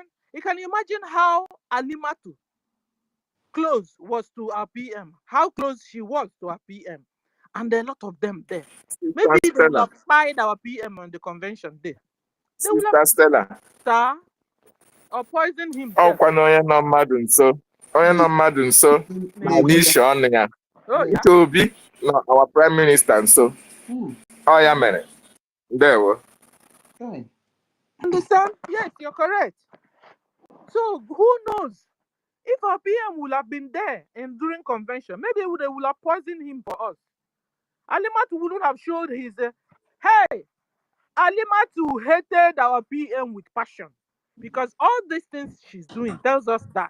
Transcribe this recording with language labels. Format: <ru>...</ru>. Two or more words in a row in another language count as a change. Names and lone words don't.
<en>You can imagine how Alimatu close was to our PM, how close she was to our PM. And there are a lot of them there. Maybe they will have spied our PM on the convention day. They will have Stella. Or poison him.</en> <ig>Oh, onye nọ mmadụ nso. Onye nọ mmadụ nso. N'isi ọnụ ya. Uche Obi na</ig> <en>our prime minister</en> <ig>nso. Oh, ya mere. Ndewo.</ig> <en>Understand? Yes, you're correct. So who knows? If our PM would have been there and during convention, maybe they would have poisoned him for us. Alimatu wouldn't have showed his hey. Alimatu hated our PM with passion, because all these things she's doing tells us that.</en>